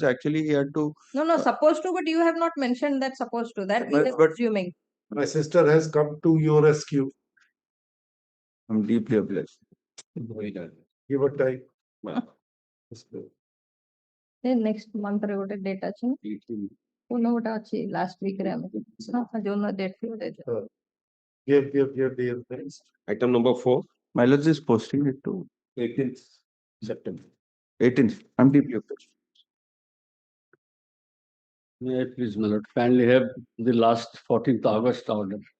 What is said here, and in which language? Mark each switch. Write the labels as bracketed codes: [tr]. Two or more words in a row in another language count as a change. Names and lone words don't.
[en] Actually, he had to. No, supposed to, but you have not mentioned that supposed to. That we are assuming. My sister has come to your rescue. I'm deeply obliged. Give her time. Next month [or] ଗୋଟେ date ଅଛି ନା? କୋଉଦିନ ଗୋଟେ ଅଛି [en] last week [or] ରେ ଆମେ ଯୋଉଦିନ date ଥିବ ଦେଇଦେବା. [en] Give next. Item number 4. My lords is posting it to 18th September. 18th. I'm deeply obliged. May I please, my lord, kindly have the last 14th August order.